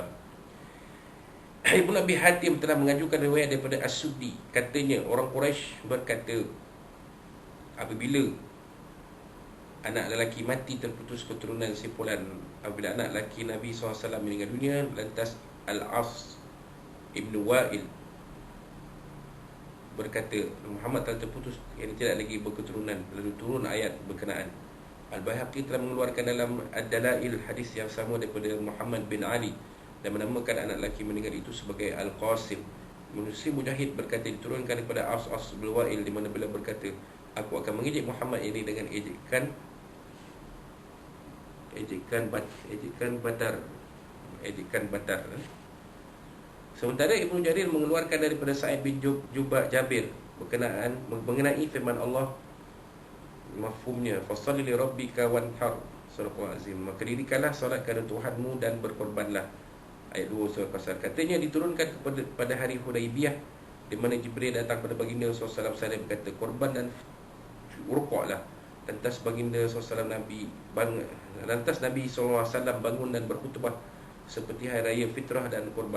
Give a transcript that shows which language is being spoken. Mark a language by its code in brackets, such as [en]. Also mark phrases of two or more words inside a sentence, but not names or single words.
[ms] Ibnu Abi Hatim telah mengajukan riwayat daripada As-Suddi. Katanya orang Quraisy berkata, apabila anak lelaki mati terputus keturunan simpulan, apabila anak lelaki Nabi SAW meninggal dunia, lantas Al-As Ibn Wa'il berkata, Muhammad telah terputus, yang tidak lagi berketurunan. Lalu turun ayat berkenaan. Al-Baihaqi telah mengeluarkan dalam Ad-Dalail hadis yang sama daripada Muhammad bin Ali dan menamakan anak lelaki meninggal itu sebagai Al-Qasim. Manusia Mujahid berkata, diturunkan daripada As bin Wa'il, di mana beliau berkata, aku akan mengejek Muhammad ini dengan ejekan batar. Sementara Ibnu Jarir mengeluarkan daripada Sa'id bin Jabir mengenai firman Allah, [ar] mafhumnya, فصل لربك وانحر. [ms] Surah Azim, maka dirikanlah solat kepada Tuhanmu dan berkorbanlah. Ayat 2 surah Kautsar. Katanya diturunkan pada hari Hudaibiyah, di mana Jibril datang pada baginda SAW berkata, korban dan rukuklah. Lantas baginda SAW lantas Nabi SAW bangun dan berkhutbah seperti hari raya fitrah dan korban.